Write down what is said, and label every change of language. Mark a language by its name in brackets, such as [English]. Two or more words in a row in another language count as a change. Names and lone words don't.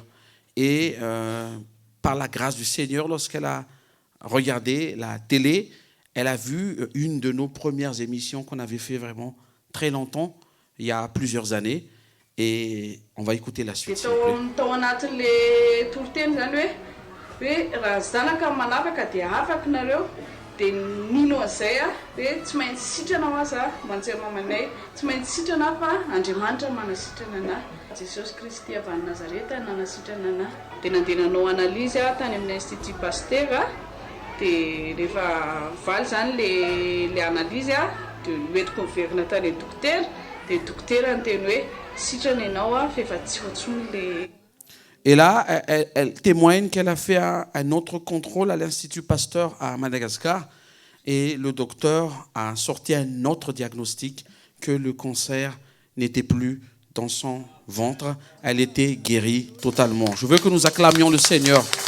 [French] Et par la grâce du Seigneur, lorsqu'elle a regardé la télé, elle a vu une de nos premières émissions qu'on avait fait vraiment très longtemps, il y a plusieurs années. Et on va écouter la suite, s'il vous plaît. [Malagasy] De nino azay hoe tsy maintsy sitrana ho aza manjery mamanay tsy maintsy sitrana fa Andriamanitra manasitrana ana Jesosy Kristy avy any Nazareta nanasitrana ana dia nandeha nanao analyse tany amin'ny Institut Pasteur dia rehefa valy zany le analyse dia hoentiko miverina tany dokotera dia dokotera niteny hoe sitrana ianao fa efa tsy hoatsony le. [French] Et là, elle témoigne qu'elle a fait un autre contrôle à l'Institut Pasteur à Madagascar et le docteur a sorti un autre diagnostic que le cancer n'était plus dans son ventre. Elle était guérie totalement. Je veux que nous acclamions le Seigneur.